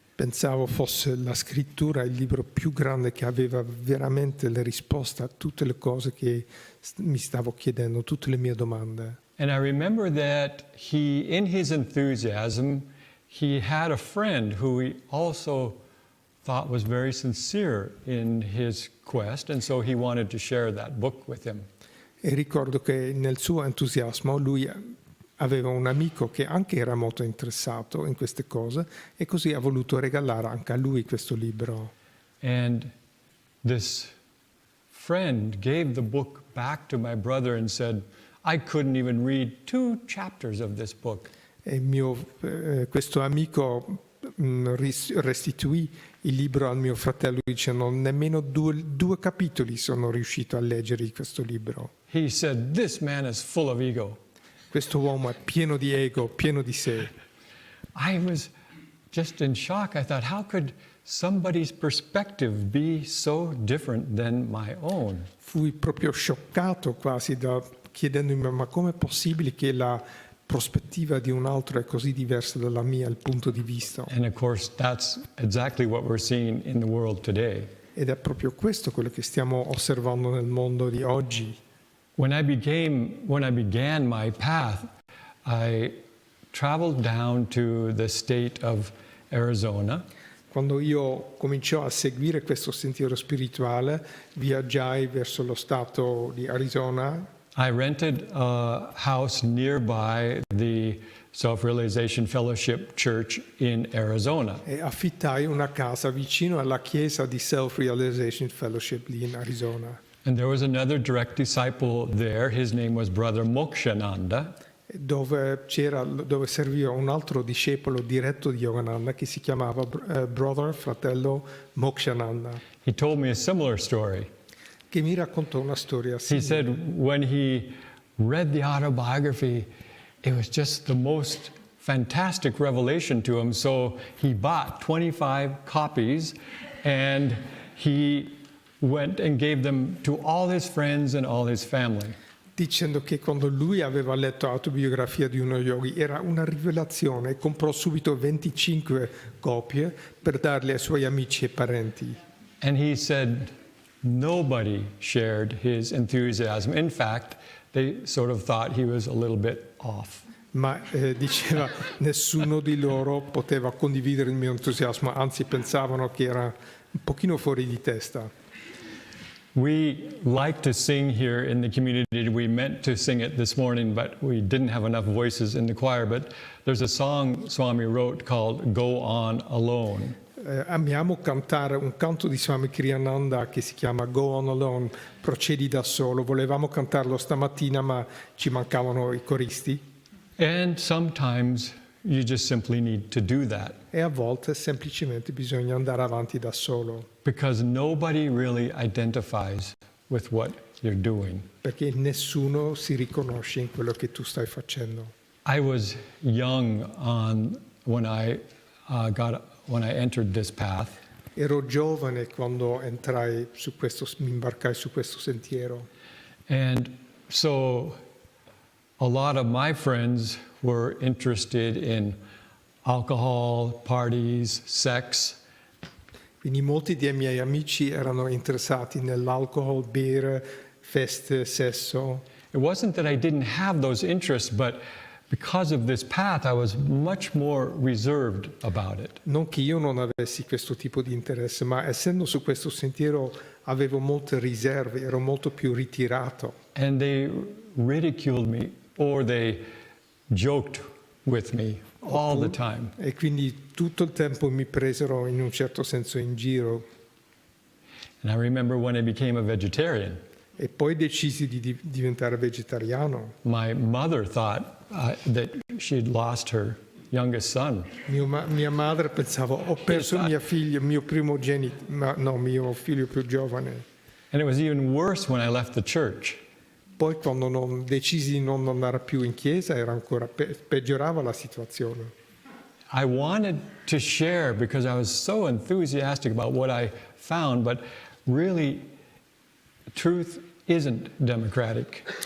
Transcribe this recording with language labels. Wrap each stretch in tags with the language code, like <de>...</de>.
<it>Pensavo fosse la scrittura il libro più grande che aveva veramente le risposte a tutte le cose che mi stavo chiedendo, tutte le mie domande.</it> <en>And I remember that in his enthusiasm, he had a friend who he also thought was very sincere in his quest, and so he wanted to share that book with him.</en> <it>E ricordo che nel suo entusiasmo lui aveva un amico che anche era molto interessato in queste cose e così ha voluto regalare anche a lui questo libro.</it> <en>And this friend gave the book back to my brother and said, I couldn't even read 2 chapters of this book.</en> <it>E questo amico restituì il libro al mio fratello dicendo nemmeno due capitoli sono riuscito a leggere di questo libro.</it> <en>He said, this man is full of ego.</en> <it>Questo uomo è pieno di ego, pieno di sé.</it> <en>I was just in shock. I thought, how could somebody's perspective be so different than my own?</en> <it>Fui proprio scioccato quasi chiedendomi ma com'è possibile che la prospettiva di un altro è così diversa dalla mia, il punto di vista.</it> <en>And of course, that's exactly what we're seeing in the world today.</en> <it>Ed è proprio questo quello che stiamo osservando nel mondo di oggi.</it> <en>When I began my path, I traveled down to the state of Arizona.</en> <it>Quando io cominciò a seguire questo sentiero spirituale, viaggiai verso lo stato di Arizona.</it> <en>I rented a house nearby the Self-Realization Fellowship Church in Arizona.</en> <it>E affittai una casa vicino alla chiesa di Self-Realization Fellowship lì in Arizona.</it> <en>And there was another direct disciple there. His name was Brother Mokshananda.</en> <it>Dove serviva un altro discepolo diretto di Yogananda che si chiamava fratello Mokshananda,</it> <en>He told me a similar story.</en> <it>che mi raccontò una storia</it> <en>He</en> <it>simile.</it> <en>said when he read the autobiography, it was just the most fantastic revelation to him. So he bought 25 copies and he went and gave them to all his friends and all his family.</en> <it>Dicendo che quando lui aveva letto l'autobiografia di uno yogi era una rivelazione e comprò subito 25 copie per darle ai suoi amici e parenti.</it> <en>And he said nobody shared his enthusiasm. In fact, they sort of thought he was a little bit off.</en> <it>Ma diceva nessuno di loro poteva condividere il mio entusiasmo, anzi pensavano che era un pochino fuori di testa.</it> <en>We like to sing here in the community. We meant to sing it this morning, but we didn't have enough voices in the choir. But there's a song Swami wrote called Go On Alone.</en> <it>Amiamo cantare un canto di Swami Kriyananda che si chiama Go On Alone, procedi da solo. Volevamo cantarlo stamattina, ma ci mancavano i coristi.</it> <en>And sometimes you just simply need to do that.</en> <it>E a volte semplicemente bisogna andare avanti da solo.</it> <en>Because nobody really identifies with what you're doing.</en> <it>Perché nessuno si riconosce in quello che tu stai facendo.</it> <en>I was young when I entered this path.</en> <it>Ero giovane quando mi imbarcai su questo sentiero.</it> <en>And so a lot of my friends were interested in alcohol, parties, sex.</en> <it>Quindi molti dei miei amici erano interessati nell'alcol, bere, feste, sesso.</it> <en>It wasn't that I didn't have those interests, but because of this path, I was much more reserved about it.</en> <it>Non che io non avessi questo tipo di interesse, ma essendo su questo sentiero avevo molte riserve, ero molto più ritirato.</it> <en>And they ridiculed me, or they joked with me all the time.</en> <it>E quindi tutto il tempo mi presero in un certo senso in giro.</it> <en>And I remember when I became a vegetarian.</en> <it>E poi decisi di diventare vegetariano.</it> <en>My mother thought that she'd lost her youngest son.</en> <it>Mia madre pensava, ho perso mio figlio mio figlio più giovane.</it> <en>And it was even worse when I left the church.</en> <it>Poi quando decisi di non andare più in chiesa era ancora peggiorava la situazione.</it> <en>I wanted to share because I was so enthusiastic about what I found, but really truth isn't democratic.</en>